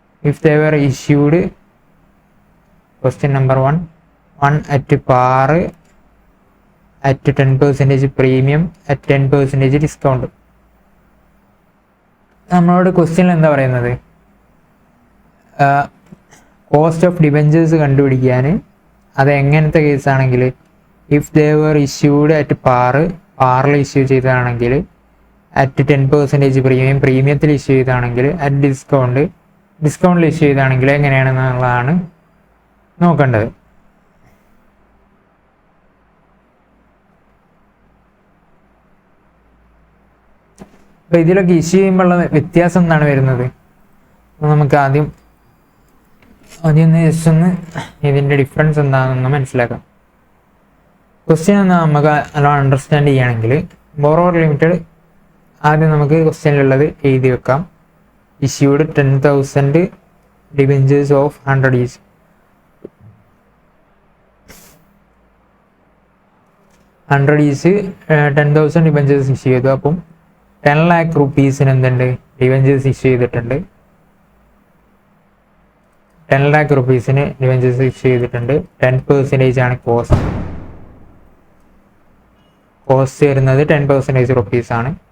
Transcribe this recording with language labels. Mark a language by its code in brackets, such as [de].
[en] If they were issued, question number 1 at par, at 10% premium, at 10% discount. [ml] നമ്മളോട് question എന്താ പറയുന്നത്, cost of debentures കണ്ടുപിടിക്കാൻ. അത് എങ്ങനത്തെ കേസാണെങ്കിൽ [en] if they were issued at [ml] പാറിൽ issue ചെയ്തതാണെങ്കിൽ, at 10% പ്രീമിയത്തിൽ issue ചെയ്താണെങ്കിൽ, at ഡിസ്കൗണ്ടിൽ issue ചെയ്താണെങ്കിൽ എങ്ങനെയാണെന്നുള്ളതാണ് നോക്കേണ്ടത്. അപ്പോൾ ഇതിലൊക്കെ ഇഷ്യൂ ചെയ്യുമ്പോഴുള്ള വ്യത്യാസം എന്താണ് വരുന്നത്, നമുക്ക് ആദ്യം ജസ്റ്റ് ഒന്ന് ഇതിൻ്റെ ഡിഫറൻസ് എന്താണെന്ന് മനസ്സിലാക്കാം. ക്വസ്റ്റ്യൻ ഒന്ന് നമുക്ക് നല്ലോണം അണ്ടർസ്റ്റാൻഡ് ചെയ്യുകയാണെങ്കിൽ, ബോറോവർ ലിമിറ്റഡ് ആദ്യം നമുക്ക് ക്വസ്റ്റ്യനിലുള്ളത് എഴുതി വെക്കാം. [en] issued 10,000 debentures of 100 each. [ml] 100 each 10,000 debentures issue ചെയ്തു. അപ്പം 10 lakh rupeesന് എന്തുണ്ട്, ഡിബെഞ്ചേഴ്സ് ഇഷ്യൂ ചെയ്തിട്ടുണ്ട്. 10 lakh rupeesന് ഡിബെഞ്ചേഴ്സ് ഇഷ്യൂ ചെയ്തിട്ടുണ്ട്. 10% ആണ് കോസ്റ്റ് വരുന്നത് 10% rupees ആണ്.